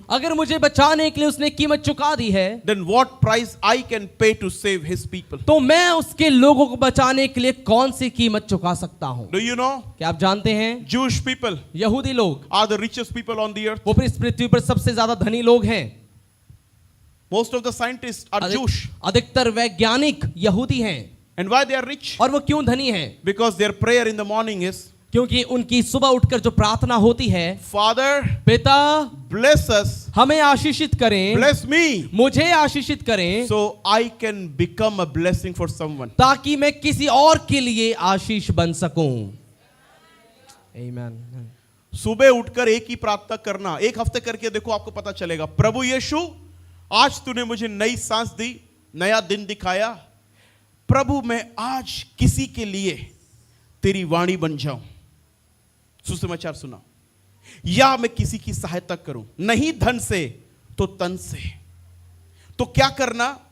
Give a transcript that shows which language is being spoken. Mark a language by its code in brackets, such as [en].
[hi] अगर मुझे बचाने के लिए उसने कीमत चुका दी है, [en] then what price I can pay to save his people? [hi] तो मैं उसके लोगों को बचाने के लिए कौन सी कीमत चुका सकता हूं? [en] Do you know? [hi] क्या आप जानते हैं? [en] Jewish people [hi] यहूदी लोग [en] are the richest people on the earth. [hi] वो इस पृथ्वी पर सबसे ज्यादा धनी लोग हैं। [en] Most of the scientists are Jewish. [hi] अधिकतर वैज्ञानिक यहूदी हैं। [en] And why they are rich? [hi] और वो क्यों धनी हैं? [en] Because their prayer in the morning is, [hi] क्योंकि उनकी सुबह उठकर जो प्रार्थना होती है, [en] Father, [hi] पिता [en] bless us, [hi] हमें आशीषित करें, [en] bless me, [hi] मुझे आशीषित करें, [en] so I can become a blessing for someone. [hi] ताकि मैं किसी और के लिए आशीष बन सकूं। [en] Amen. [hi] सुबह उठकर एक ही प्रार्थना करना, एक हफ्ते करके देखो, आपको पता चलेगा। प्रभु यीशु, आज तूने मुझे नई सांस दी, नया दिन दिखाया। प्रभु, मैं आज किसी के लिए तेरी वाणी बन जाऊं, सुसमाचार सुना, या मैं किसी की सहायता करूं, नहीं धन से तो तन से। तो क्या करना?